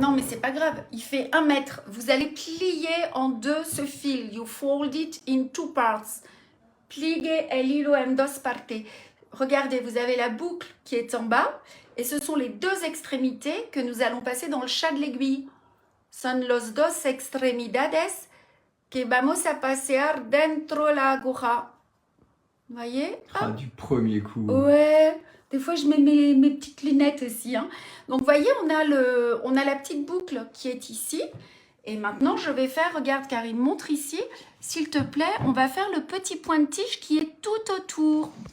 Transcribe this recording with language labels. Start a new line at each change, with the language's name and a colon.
French: Non, mais c'est pas grave, il fait 1 mètre. Vous allez plier en 2 ce fil.
English: You fold it in 2 parts.
Spanish: Pliez el hilo en 2 partes.
French: Regardez, vous avez la boucle qui est en bas et ce sont les 2 extrémités que nous allons passer dans le chat de l'aiguille.
Spanish: Son los dos extremidades que vamos a pasear dentro la aguja.
French: Vous voyez? Ah, du premier coup. Ouais, des fois je mets mes petites lunettes aussi. Hein. Donc vous voyez, on a la petite boucle qui est ici. Et maintenant, je vais faire, regarde Karim, montre ici. S'il te plaît, on va faire le petit point de tige qui est tout autour.